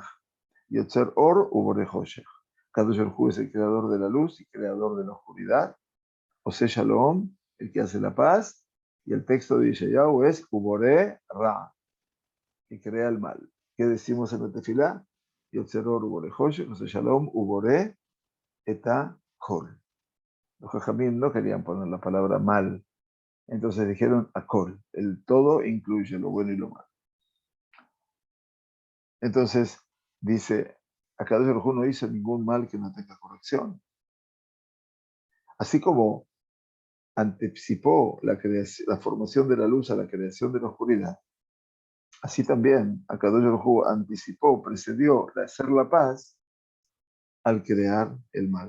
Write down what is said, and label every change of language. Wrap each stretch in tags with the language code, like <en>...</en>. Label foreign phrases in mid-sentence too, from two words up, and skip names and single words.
<he>יוצר אור ובורא חושך. קדוש ברוך הוא</he> <es>es el creador de la luz y creador de la oscuridad.</es> <he>עושה שלום,</he> <es>el que hace la paz. Y el texto de Yeshayahu es</es> <he>ובורא רע,</he> <es>que crea el mal. ¿Qué decimos en la tefilá?</es> <he>יוצר אור ובורא חושך, עושה שלום, ובורא את הכל.</he> <es>Los jajamim no querían poner la palabra mal, entonces dijeron akol, el todo incluye lo bueno y lo malo. Entonces dice,</es> <he>הקדוש ברוך הוא</he> <es>no hizo ningún mal que no tenga corrección. Así como anticipó la formación de la luz a la creación de la oscuridad, así también</es> <he>הקדוש ברוך הוא</he> <es>anticipó, precedió de hacer la paz al crear el mal.</es>